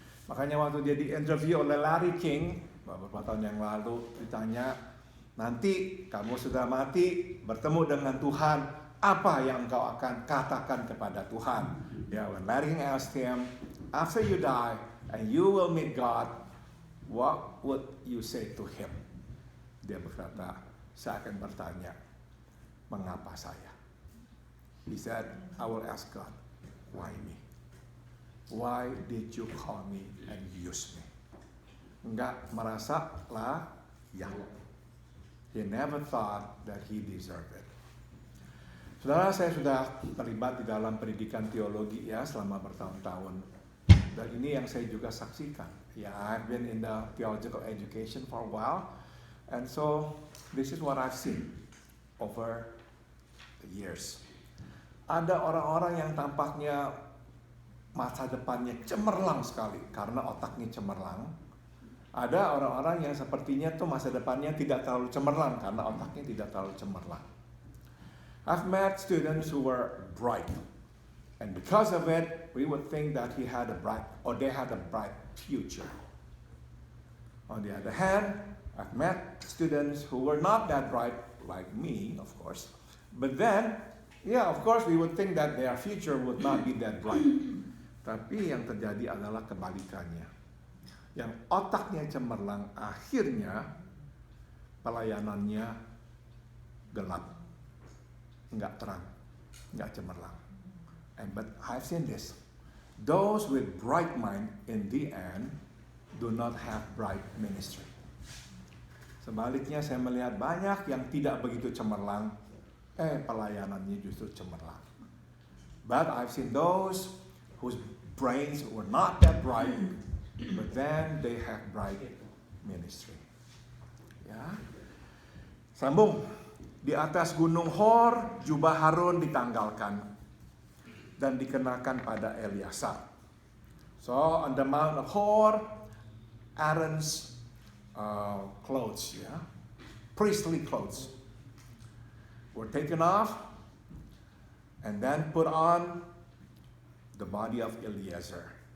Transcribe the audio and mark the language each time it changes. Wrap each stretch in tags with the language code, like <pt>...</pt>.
<id>Makanya waktu dia di-interview oleh Larry King beberapa tahun yang lalu, ditanya, nanti kamu sudah mati, bertemu dengan Tuhan, apa yang engkau akan katakan kepada Tuhan?</id> <en>When Larry King asked him, after you die and you will meet God, what would you say to Him?</en> <id>Dia berkata, saya akan bertanya, mengapa saya?</id> <en>He said, I will ask God, why me? Why did you call me and use me?</en> <id>Enggak merasa layak.</id> <en>He never thought that he deserved it.</en> <id>Saudara, saya sudah terlibat di dalam pendidikan teologi selama bertahun-tahun. Dan ini yang saya juga saksikan.</id> <en>I've been in the theological education for a while. And so, this is what I've seen over the years.</en> <id>Ada orang-orang yang tampaknya masa depannya cemerlang sekali karena otaknya cemerlang. Ada orang-orang yang sepertinya tuh masa depannya tidak terlalu cemerlang karena otaknya tidak terlalu cemerlang.</id> <en>I've met students who were bright. And because of it, we would think that they had a bright future. On the other hand, I've met students who were not that bright, like me, of course. But then, of course, we would think that their future would not be that bright.</en> <id>Tapi yang terjadi adalah kebalikannya. Yang otaknya cemerlang, akhirnya pelayanannya gelap, nggak terang, nggak cemerlang.</id> <en>But I've seen this. Those with bright mind in the end do not have bright ministry.</en> <id>Sebaliknya saya melihat banyak yang tidak begitu cemerlang, pelayanannya justru cemerlang.</id> <en>But I've seen those whose brains were not that bright, but then they have bright ministry.</en> <id>Sambung. Di atas gunung Hor, jubah Harun ditanggalkan dan dikenakan pada Eleazar.</id> <en>So on the Mount of Hor, Aaron's clothes, priestly clothes, were taken off and then put on the body of Eleazar.</en>